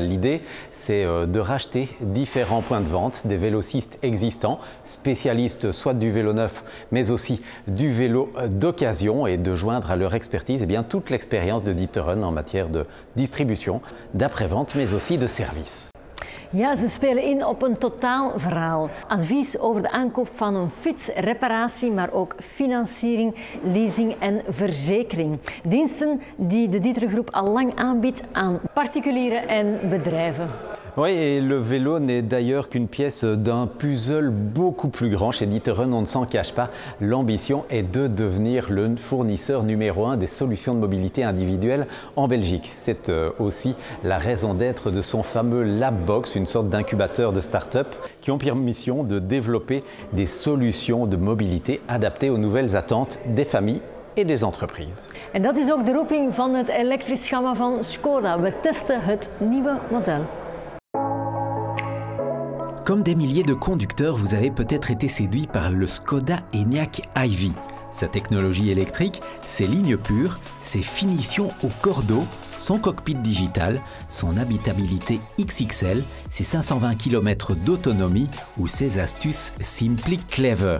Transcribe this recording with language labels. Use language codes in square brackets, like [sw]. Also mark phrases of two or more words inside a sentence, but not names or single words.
[fr] L'idée, c'est de racheter différents points de vente, des vélocistes existants, spécialistes soit du vélo neuf, mais aussi du vélo d'occasion et de joindre à leur expertise toute l'expérience de D'Ieteren en matière de distribution, d'après-vente, mais aussi de service. [nl] Ja, ze spelen in op een totaal verhaal. Advies over de aankoop van een fiets, reparatie, maar ook financiering, leasing en verzekering. Diensten die de D'Ieteren Groep al lang aanbiedt aan particulieren en bedrijven. [fr] Oui, et le vélo n'est d'ailleurs qu'une pièce d'un puzzle beaucoup plus grand. Chez D'Ieteren, on ne s'en cache pas, l'ambition est de devenir le fournisseur numéro 1 des solutions de mobilité individuelle en Belgique. C'est aussi la raison d'être de son fameux Labbox, une sorte d'incubateur de start-up qui ont pour mission de développer des solutions de mobilité adaptées aux nouvelles attentes des familles et des entreprises. [nl] En dat is ook de roeping van het elektrisch gamma van Skoda. We testen het nieuwe model. [fr] Comme des milliers de conducteurs, vous avez peut-être été séduit par le Skoda Enyaq i-V. Sa technologie électrique, ses lignes pures, ses finitions au cordeau, son cockpit digital, son habitabilité XXL, ses 520 km d'autonomie ou ses astuces Simply Clever.